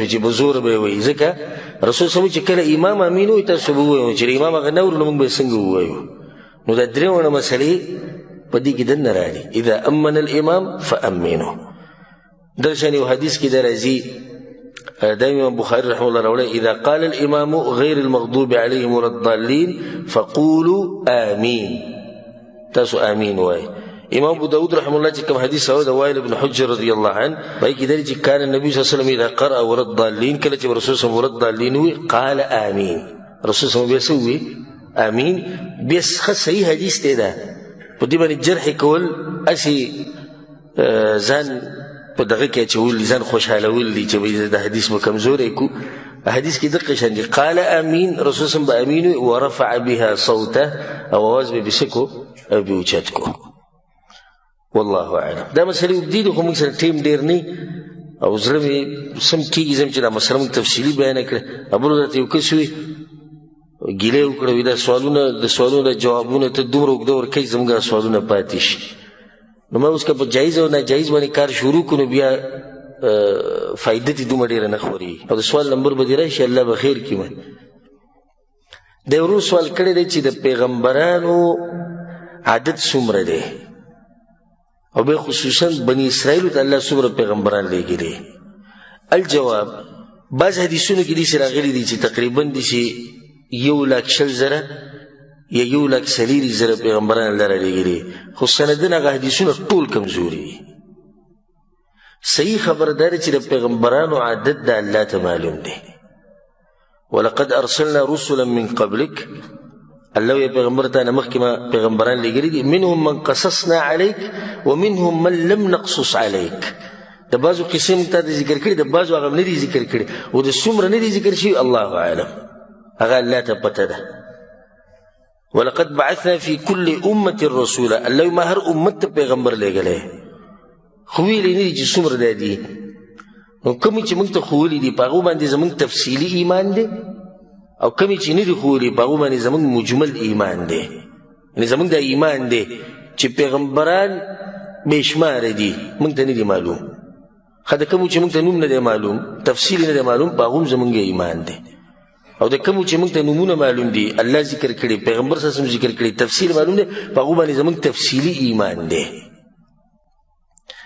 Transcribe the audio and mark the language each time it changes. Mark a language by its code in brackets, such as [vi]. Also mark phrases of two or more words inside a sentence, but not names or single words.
[ps] چې په زور به یې وایي ځکه رسول [ar] صلی الله [ps] چې کله امام امین وایي تاسو به ووایو چې امام هغه نه ورو نو موږ به یې څنګه ووایو نو دا درېیمه مسلې په دې کې دننه راغلي [ar] اذا امن الامام فامنوا [ps] درشان یو حدیث کې دا راځي دا امام بخاري [ar] رحمه الله [ps] راوړی اذا [ar] قال الامام غير المغضوب عليهم ولا الضالين فقولوا آمين [ps] تاسو آمين وایي امام ابو داود [ar] رحمه الله [ps] چې کوم حدیث راوړی د وائل بن حجر [ar] رضی الله عنه [ps] پای کې دی چې [ar] کان النبي صلی الله علیه وسلم اذا قرأ ولا الضالين [ps] کله چې رسول [ar] صلی الله علیه وسلم ولا الضالين [ps] وی [ar] قال آمين [ps] رسول [ar] صلی الله علیه وسلم [ps] بیا آمین بیا صحیح حدیث دی دا په دې باندې جرح کول اسې ځان په دغه کې اچول ځان خوشحالول دي چې د حدیث به کمزوری کو حدیث کې دقه شان دي [ar] قال امین رسول صلی الله امین ورفع بها صوته [ps] او आवाज به بسکو او به اوچت کو [ar] والله اعلم [ps] دا مسله جديد خو موږ سره ټیم ډیر نه او زړه مې سم کېږي زم چې دا مسله موږ تفصیلي بیان کړه ابو درته یو کس وي ګیله وکړه وي دا سوالونه د سوالونو جوابونه ته دومره اوږده ورکوي زموږ سوالونه پاتې شي نو ما اوس که په جایز او ناجایز باندې کار شروع کړو بیا فایده دې دومره ډېره نه خوري او د سوال نمبر به دې راشي الله به خیر کړي د ورو سوال کړی دی چې د پیغمبرانو عدد څومره دی او بیا خصوصا بني اسرائیلو ته الله څومره پیغمبران لېږلي الجواب بعض حدیثونو کې داسې راغلي دي چې تقریبا داسې 1,00,000 یا 1,40,000 پیغمبران الله رالیږلي خو سندونه هغه حدیثونه ټول کمزوري دي صحیح خبردار چې د پیغمبرانو عدد د الله ته معلوم دی [ar] ولقد ارسلنا رسلا من قبلك [ps] الله یې پیغمبر ته نه مخکې ما پیغمبران لیږلي دي [ar] منهم من قصصنا عليك ومنهم من لم نقصص عليك [ps] د بعضو قصې موږ ته ذکر کړي د بعضو هغه نه دي ذکر کړي او د څومره نه دي ذکر شوي [ar] الله اعلم [ps] هغه الله ته پته ده [ar] ولقد بعثنا في كل امه رسولا [ps] الله ما هر امت پیغمبر لګلې خو ویلې نه دي چې څومره دي نو کوم چې موږ ته خو ویلې دي په هغو باندې زموږ تفصیلي ایمان دی او کوم چې نه دي خو ویلې په هغو باندې زموږ مجمل ایمان دی یعنې زموږ د ایمان دی چې پیغمبران بې شماره دي موږ ته نه دي معلوم خو د کوم چې موږ ته نوم نه دی معلوم تفصیل نه دی معلوم په هغو زموږ ایمان دی او د کوم چې موږ ته نومونه معلوم دي الله ذکر کړي پیغمبر [ar] صلی الله علیه وسلم [ps] ذکر کړي تفصیل معلوم دی په هغو باندې زموږ تفصیلي ایمان دی